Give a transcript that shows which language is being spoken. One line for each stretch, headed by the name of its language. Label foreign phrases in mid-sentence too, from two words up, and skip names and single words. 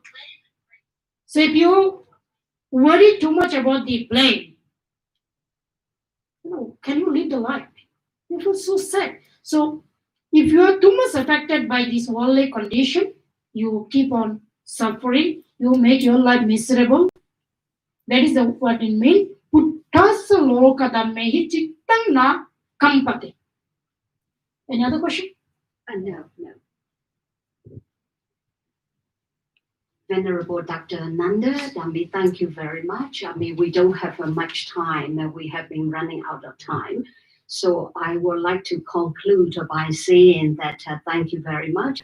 English: So if you worry too much about the blame, can you live the life? You feel so sad. So if you are too much affected by this worldly condition, you keep on suffering, you make your life miserable. That is what it means.
Pali: Puttasa lokadhammehi chittang na kampate.
English: Any other question? No. Venerable Dr. Ananda, Dhammi, thank you very much. I mean, we don't have much time. We have been running out of time. So I would like to conclude by saying that thank you very much.